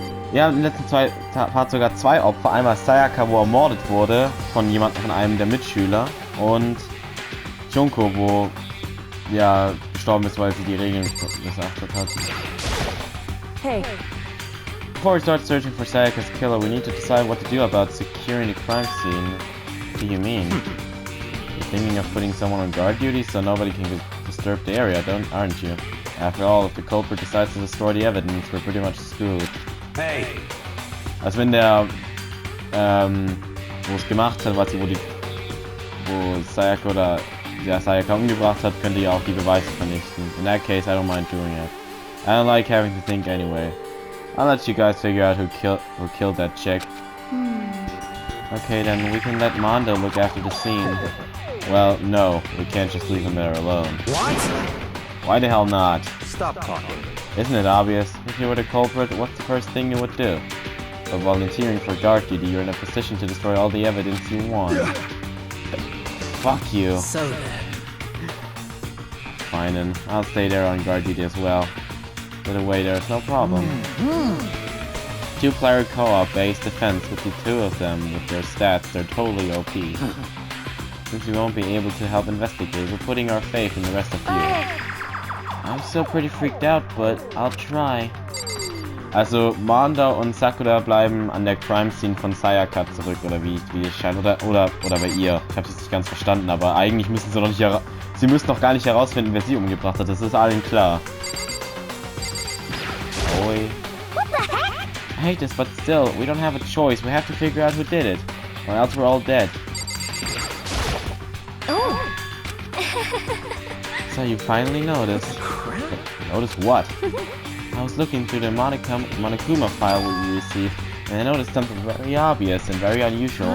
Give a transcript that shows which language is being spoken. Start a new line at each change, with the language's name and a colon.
German: Wir haben in den letzten Part sogar zwei Opfer. Einmal Sayaka, wo ermordet wurde von einem der Mitschüler, und Junko, wo ja gestorben ist, weil sie die Regeln missachtet hat.
English: Hey. Before we start searching for Sayaka's killer, we need to decide what to do about securing the crime scene. What do you mean? You're thinking of putting someone on guard duty so nobody can disturb the area, aren't you? After all, if the culprit decides to destroy the evidence, we're pretty much screwed. Hey! Also wenn der, wo es gemacht hat, wo Sayaka oder der Sayaka umgebracht hat, könnte ja auch die Beweise vernichten. In that case, I don't mind doing it. I don't like having to think anyway. I'll let you guys figure out who killed that chick. Okay, then we can let Mondo look after the scene. Well, no, we can't just leave him there alone. What? Why the hell not? Stop talking. Isn't it obvious? If you were the culprit, what's the first thing you would do? By volunteering for guard duty, you're in a position to destroy all the evidence you want. Fuck you. So then. Fine then, I'll stay there on guard duty as well. By the way, there's no problem. Two-player co-op based defense with the two of them with their stats, they're totally OP. Since we won't be able to help investigate, we're putting our faith in the rest of you. I'm still pretty freaked out, but I'll try.
German: Also, Manda und Sakura bleiben an der
English: Crime Scene
German: von Sayaka zurück, oder wie es scheint, oder bei ihr. Ich hab's jetzt nicht ganz verstanden, aber eigentlich müssen sie doch nicht sie müssen doch gar nicht herausfinden, wer sie umgebracht hat. Das ist allen klar.
English: Oi. I hate this, but still, we don't have a choice. We have to figure out who did it, or else we're all dead. Oh. So you finally noticed. Notice what? I was looking through the Monokuma file we received, and I noticed something very obvious and very unusual.